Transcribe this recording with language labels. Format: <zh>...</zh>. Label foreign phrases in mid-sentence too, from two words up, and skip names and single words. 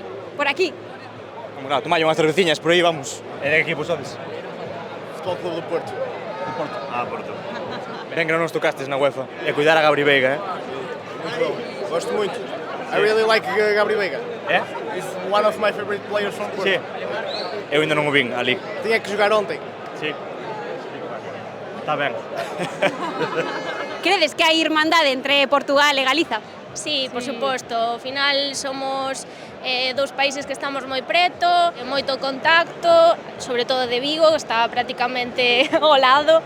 <gl>Por aquí. Vamos lá, tomai unhas cerveciñas, por aí vamos. E de que equipo sodes? Futebol Clube do Porto. Porto. Ben que non nos tocastes na UEFA. E cuidar a Gabri Veiga,</gl> <pt>Muito bom, gosto muito.</pt> <en>I really like Gabri Veiga.</en> <pt>É?</pt> <en>He's one of my favorite players from Porto.</en> <gl>Sí. Eu ainda non o vin ali.</gl> <pt>Tinha que jogar ontem.</pt> <gl>Sí. Está ben. Credes que hai irmandade entre Portugal e Galiza? Sí, por suposto, ao final somos dous países que estamos moi preto, moito contacto, sobre todo de Vigo, que está prácticamente ao lado.</gl>